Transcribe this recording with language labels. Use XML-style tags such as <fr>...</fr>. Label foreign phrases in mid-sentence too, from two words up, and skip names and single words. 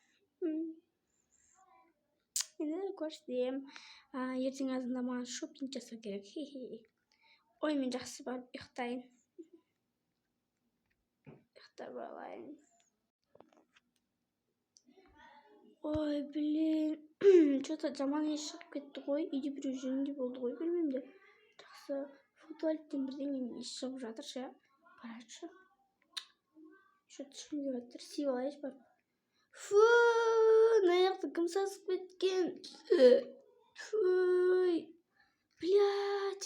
<kk>Енді көрсетемін. Ертең азында маған шопинг жасау керек. Ой, мен жақсы барып ұйықтайын. Ұйықтап алайын. Ой,</kk> <ru>блин.</ru> <kk>Что-то жаман еш шығып кетті ғой. Үйде біреу жүргендей болды ғой, білмеймін де. Жақсы, туалеттен бірдеңе еш шығып жатыр ше. Қарашы. Что-то шығып жатыр. Сүйіп алайыншы барып. Аяқты кім сасып кеткен?</kk> <ru>Блядь.</ru>